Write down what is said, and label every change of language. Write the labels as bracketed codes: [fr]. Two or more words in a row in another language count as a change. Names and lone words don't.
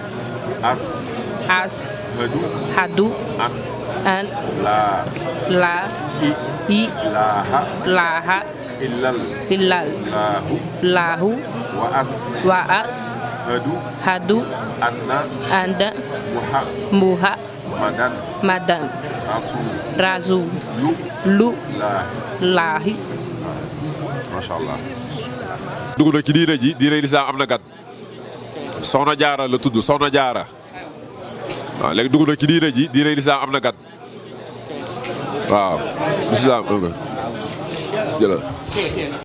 [ar] أن لا إله إلا الله وأشهد أن محمدا رسول الله. ما شاء الله. [wo] dugg na ci diine ji diine lislaam am na gat soxna jaara la tudd soxna jaara waaw léegi dugg na ci diine ji diine lislaam am na gat waaw lislaam jëla